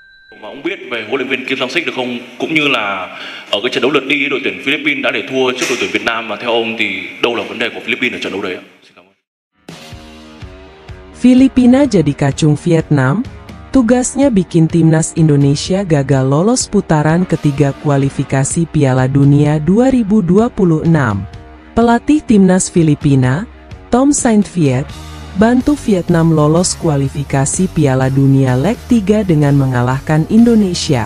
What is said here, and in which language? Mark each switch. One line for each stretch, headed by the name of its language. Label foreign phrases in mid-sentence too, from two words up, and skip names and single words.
Vietnamese: Mà ông biết về huấn luyện viên Kim Sang-sik được không? Cũng như là ở cái trận đấu lượt đi đội tuyển Philippines đã để thua trước đội tuyển Việt Nam, và theo ông thì đâu là vấn đề của Philippines ở trận đấu đấy ạ? Xin cảm ơn.
Indonesian: Filipina jadi kacung Vietnam. Tugasnya bikin timnas Indonesia gagal lolos putaran ketiga kualifikasi Piala Dunia 2026. Pelatih timnas Filipina, Tom Saintfiet, bantu Vietnam lolos kualifikasi Piala Dunia leg 3 dengan mengalahkan Indonesia.